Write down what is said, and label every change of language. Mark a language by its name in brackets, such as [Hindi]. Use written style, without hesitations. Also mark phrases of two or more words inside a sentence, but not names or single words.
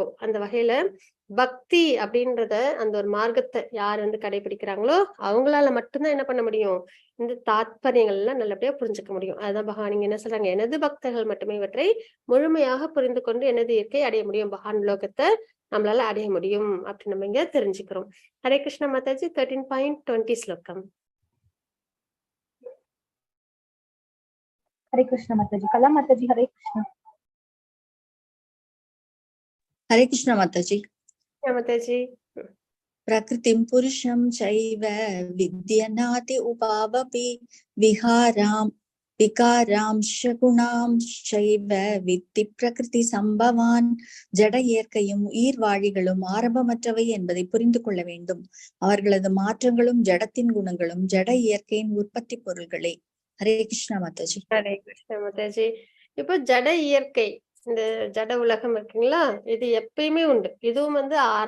[Tamil] அந்த வகையில பக்தி அப்படின்றத அந்த ஒரு மார்க்கத்தை யார் கடைபிடிக்கிறாங்களோ அவங்களால மட்டும்தான் என்ன பண்ண முடியும், இந்த தாத்பரியங்கள் எல்லாம் நல்லபடியா புரிஞ்சுக்க முடியும். அதுதான் பகவான் இங்க என்ன சொல்றாங்க, எனது பக்தர்கள் மட்டுமே இவற்றை முழுமையாக புரிந்து கொண்டு எனது இயற்கை அடைய முடியும், பகவான் லோகத்தை நம்மளால அடைய முடியும் அப்படின்னு நம்ம இங்க தெரிஞ்சுக்கிறோம். ஹரே கிருஷ்ண மாதாஜி 13.20 ஸ்லோகம். [Hindi] हरे कृष्ण माताजी। कला माताजी। हरे कृष्ण। हरे कृष्ण माताजी। [Tamil] மாதாஜி. [Sanskrit] प्रकृतिं पुरुषं चैव विद्यनाति उपावपि विकारांश गुणांश्चैव वित्ति प्रकृति சம்பவான். [Tamil] ஜட இயற்கையும் உயிர் வாழிகளும் ஆரம்பமற்றவை என்பதை புரிந்து கொள்ள வேண்டும். அவர்களது மாற்றங்களும் ஜடத்தின் குணங்களும் ஜட இயற்கையின் உற்பத்தி பொருள்களே. ஹரே கிருஷ்ணா மாதாஜி. ஹரே கிருஷ்ண மாதாஜி. இப்போ ஜட இயற்கை, இந்த ஜட உலகம் இருக்குங்களா, இது எப்பயுமே உண்டு.